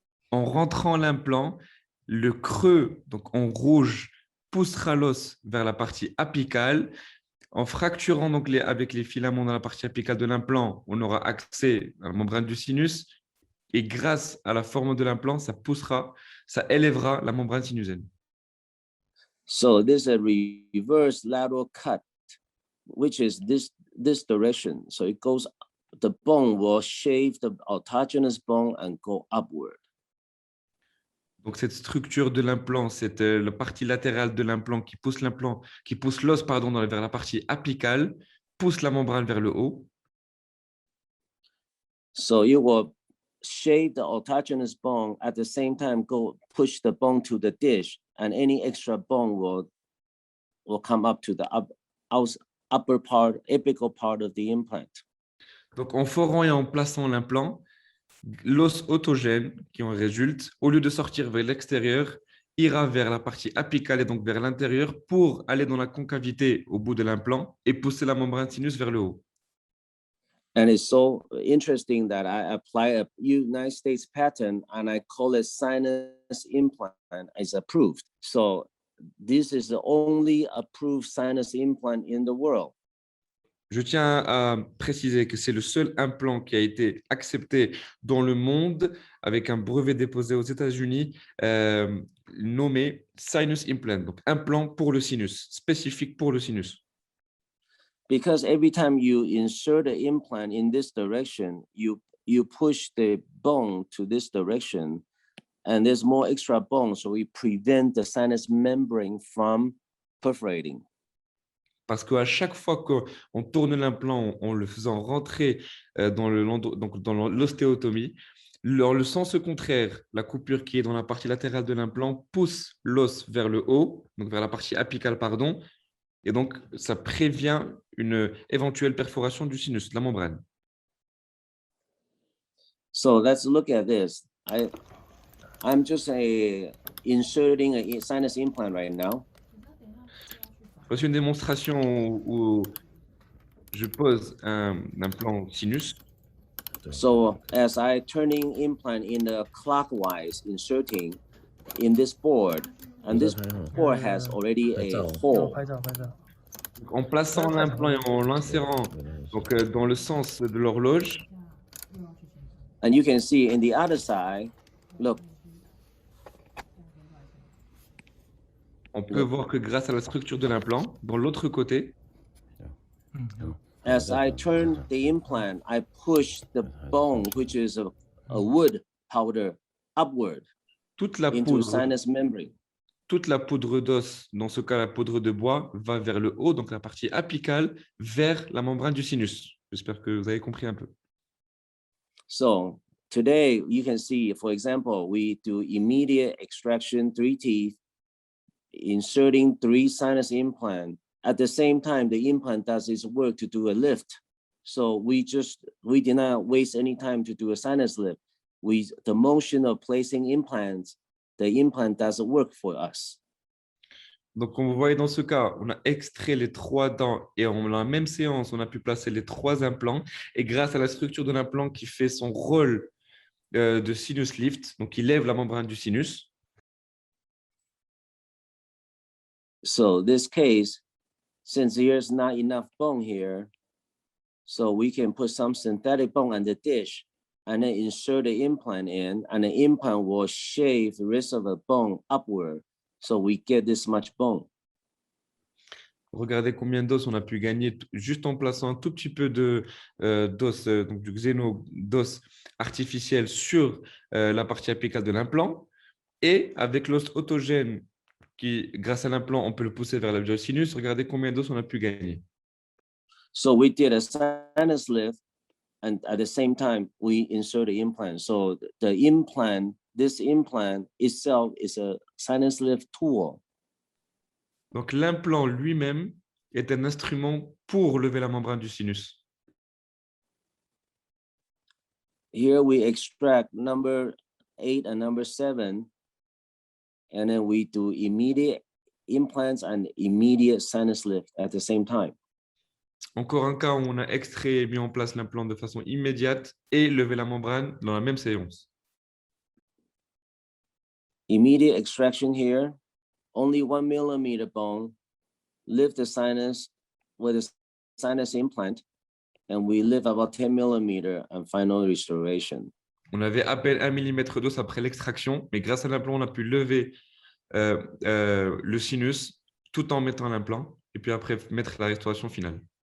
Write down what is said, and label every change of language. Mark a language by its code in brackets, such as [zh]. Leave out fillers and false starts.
[fr] En rentrant l'implant, le creux, donc en rouge, poussera l'os vers la partie apicale. En fracturant donc avec les filaments dans la partie apicale de l'implant, on aura accès à la membrane du sinus. Et grâce à la forme de l'implant, ça poussera, ça élèvera la membrane sinusienne. [en] So this is a reverse lateral cut, which is this direction. So it goes, the bone will shave the autogenous bone and go upward. [fr] Donc cette structure de l'implant, c'est la partie latérale de l'implant qui pousse l'os vers la partie apicale, pousse la membrane vers le haut. [en] So you will shave the autogenous bone at the same time push the bone to the dish, and any extra bone will come up to the upper part, apical part of the implant. [fr] Donc en forant et en plaçant l'implant, l'os autogène qui en résulte, au lieu de sortir vers l'extérieur, ira vers la partie apicale et donc vers l'intérieur pour aller dans la concavité au bout de l'implant et pousser la membrane sinus vers le haut. [en] And it's so interesting that I apply a United States patent and I call it Sinus Implant. It's approved. So this is the only approved sinus implant in the world. [fr] Je tiens à préciser que c'est le seul implant qui a été accepté dans le monde avec un brevet déposé aux États-Unis nommé Sinus Implant, donc implant pour le sinus, spécifique pour le sinus. [en] Because every time you insert the implant in this direction, you push the bone to this direction, and there's more extra bone, so we prevent the sinus membrane from perforating. [fr] Parce qu'à chaque fois qu'on tourne l'implant en le faisant rentrer dans l'ostéotomie, dans le sens contraire, la coupure qui est dans la partie latérale de l'implant pousse l'os vers le haut, donc vers la partie apicale, pardon, et donc ça prévient une éventuelle perforation du sinus, de la membrane. [en] So let's look at this. I'm just inserting a sinus implant right now. [fr] Voici une démonstration où je pose un implant sinus. [en] So as I turning implant in the clockwise, inserting in this board, and this board has already a hole. [fr] En plaçant l'implant et en l'insérant dans le sens de l'horloge, [en] And you can see in the other side, look, [fr] On peut voir que grâce à la structure de l'implant, dans l'autre côté, [en] as I turn the implant, I push the bone, which is a wood powder, upward [fr] toute la [en] into [fr] poudre, [en] sinus membrane. [fr] toute la poudre d'os, dans ce cas la poudre de bois, va vers le haut, donc la partie apicale, vers la membrane du sinus. J'espère que vous avez compris un peu. [en] So today you can see, for example, we do immediate extraction, 3 teeth, inserting 3 sinus implant. At the same time, the implant does its work to do a lift. So we did not waste any time to do a sinus lift. The motion of placing implants, the implant does work for us. [fr] Donc, comme vous voyez dans ce cas, on a extrait les 3 dents et en la même séance, on a pu placer les 3 implants. Et grâce à la structure de l'implant qui fait son rôle de sinus lift, donc il lève la membrane du sinus. [en] So this case, since there's not enough bone here, so we can put some synthetic bone on the dish and then insert the implant in, and the implant will shave the rest of the bone upward. So we get this much bone. [fr] Regardez combien d'os on a pu gagner juste en plaçant un tout petit peu d'os, donc du d'os artificiel sur la partie apicale de l'implant. Et avec l'os autogène, qui, grâce à l'implant, on peut le pousser vers le sinus. Regardez combien d'os on a pu gagner. [en] So we did a sinus lift, and at the same time, we insert the implant. So the implant, this implant itself is a sinus lift tool. [fr] Donc, l'implant lui-même est un instrument pour lever la membrane du sinus. [en] Here we extract number 8 and number 7, and then we do immediate implants and immediate sinus lift at the same time. [fr] Encore un cas où on a extrait et mis en place l'implant de façon immédiate et levé la membrane dans la même séance. [en] Immediate extraction here, only 1 millimeter bone, lift the sinus with a sinus implant, and we lift about 10 millimeter and final restoration. [fr] On avait à peine 1 mm d'os après l'extraction, mais grâce à l'implant, on a pu lever le sinus tout en mettant l'implant et puis après mettre la restauration finale.